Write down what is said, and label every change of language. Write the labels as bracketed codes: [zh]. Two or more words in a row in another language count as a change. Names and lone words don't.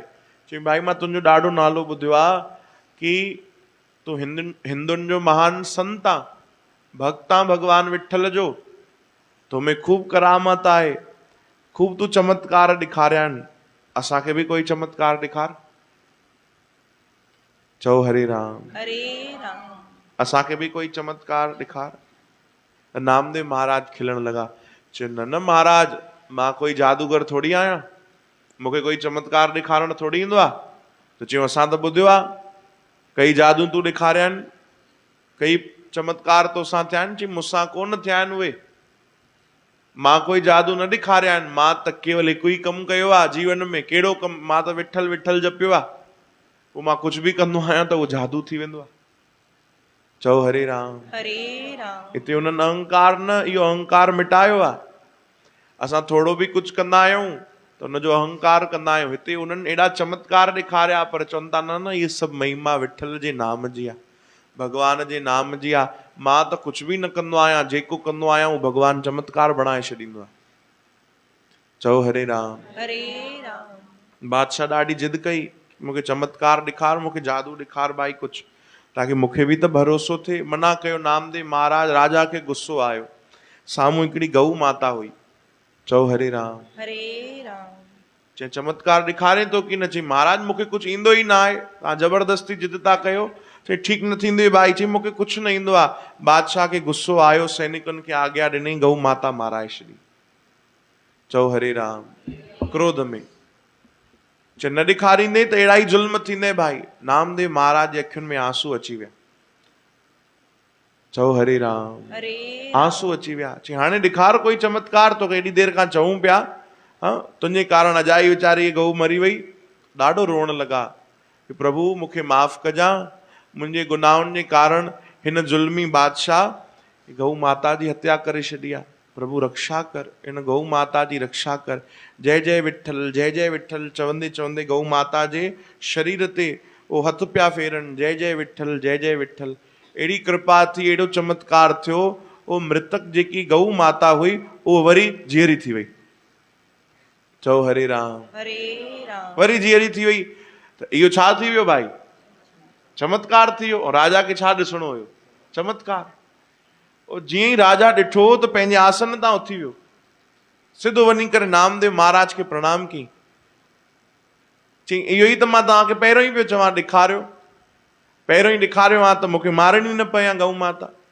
[sd] चई भाई मां तुंहिंजो ॾाढो नालो ॿुधियो आहे कि तूं हिंदुनि जो महान संत आ, भक्त आ भगवान विठल जो, तोमें खूब करामत आहे, खूब तूं चमत्कार ॾेखारिया आहिनि, असांखे बि कोई चमत्कार ॾेखार। चओ हरे राम। हरे राम। असांखे बि कोई चमत्कार ॾेखार। नामदेव महाराज खिलण लॻा। चयो न न महाराज मां कोई जादूगर थोड़ी आहियां, मूंखे कोई चमत्कार ॾेखारण थोड़ी ईंदो आहे। त चयो असां त ॿुधियो आहे कई जादू तूं ॾेखारिया आहिनि, कई चमत्कार तोसां थिया आहिनि। चई मूंसां कोन थिया आहिनि उहे, मां कोई जादू न ॾेखारिया आहिनि, मां त केवल हिकु ई कमु कयो आहे जीवन में। कहिड़ो कमु? मां त विठल विठल जपियो आहे, पोइ मां कुझु बि कंदो आहियां त उहो जादू थी वेंदो आहे। चओ हरे राम। हरे राम। हिते उन्हनि अहंकार न, इहो अहंकार मिटायो आहे। असां थोरो बि कुझु कंदा आहियूं त हुनजो अहंकार कंदा आहियूं। हिते उन्हनि एॾा चमत्कार ॾेखारिया पर चवनि था न न इहे सभु महिमा विठल जे नाम जी आहे, भगवान जे नाम जी आहे। मां त कुझु बि न कंदो आहियां, जेको कंदो आहियां उहो भगवान चमत्कार बणाए छॾींदो आहे। चओ हरे राम। हरे राम। बादशाह ॾाढी जिद कई, मूंखे चमत्कार ॾेखार, मूंखे जादू ॾेखार भाई कुझु, ताकि मूंखे बि त भरोसो थिए। मना कयो नामदेव महाराज। राजा खे गुस्सो आयो। साम्हूं हिकिड़ी गऊ माता हुई। चओ हरे राम। हरे राम। चई चमत्कार ॾेखारे थो की न? चई महाराज मूंखे कुझु ईंदो ई न आहे, तव्हां ज़बरदस्ती जिद था कयो। चई ठीकु न थींदो भाई। चई मूंखे कुझु न ईंदो आहे। बादशाह खे गुस्सो आयो, सैनिकनि खे आज्ञा ॾिनई गऊ माता माराए छॾी। चओ हरे राम। क्रोध में चई न ॾेखारींदे त अहिड़ा ई ज़ुल्म थींदे भाई। नामदेव महाराज जे अखियुनि में आंसू अची विया। चओ हरे राम। हरे आंसू अची विया। चई हाणे ॾेखार कोई चमत्कार, तोखे एॾी देरि खां चऊं पिया, तुंहिंजे कारण अजाई वीचारी गऊ मरी वई। ॾाढो रोअण लॻा कि प्रभु मूंखे माफ़ कजां, मुंहिंजे गुनाहनि जे कारण हिन ज़ुल्मी बादशाह गऊ माता जी हत्या करे छॾी आहे। प्रभु रक्षा कर, इन गऊ माता जी रक्षा कर। जय जय विठल, जय जय विठल चवंदे चवंदे गऊ माता जे शरीर ते उहो हथ पिया फेरनि। जय जय विठल, जय जय विठल। अहिड़ी कृपा थी, एॾो चमत्कार थियो, उहो मृतक जेकी गऊ माता हुई उहो वरी जीअरी थी वई। चओ हरे राम। हरे राम। वरी जीअरी थी वई। त इहो छा थी वियो भाई? चमत्कार थी वियो। राजा खे छा ॾिसणो हुयो? चमत्कार। जीअं ई राजा ॾिठो त पंहिंजे आसन तां उथी वियो, सिधो वञी करे नामदेव महाराज खे प्रणाम कई। चई इहो ई त मां तव्हांखे पहिरियों ई पियो चवां, ॾेखारियो, पहिरियों ई ॾेखारियो आहे त मूंखे मारणी न पई गऊ माता।